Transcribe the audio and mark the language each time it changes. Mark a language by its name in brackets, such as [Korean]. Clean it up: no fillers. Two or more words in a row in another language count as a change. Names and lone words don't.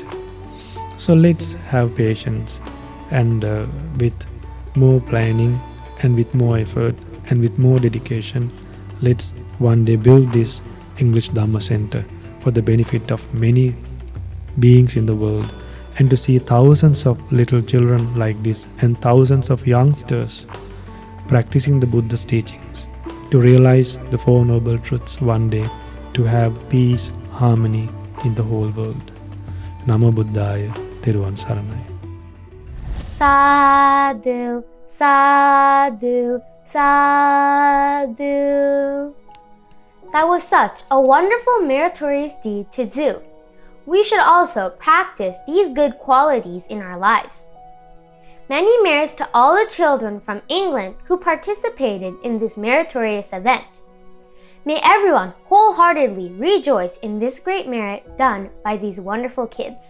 [English] So let's have patience, and with more planning and with more effort and with more dedication, let's one day build this English Dhamma Center for the benefit of many beings in the world, and to see thousands of little children like this and thousands of youngsters practicing the Buddha's teachings, to realize the 4 noble truths one day, to have peace, harmony in the whole world. [Pali] Namo Buddhaya, [Sinhala] තෙරුවන් සරණයි. [Pali] Sadhu, sadhu, sadhu. [English] That was such a wonderful meritorious deed to do. We should also practice these good qualities in our lives. Many merits to all the children from England who participated in this meritorious event. May everyone wholeheartedly rejoice in this great merit done by these wonderful kids.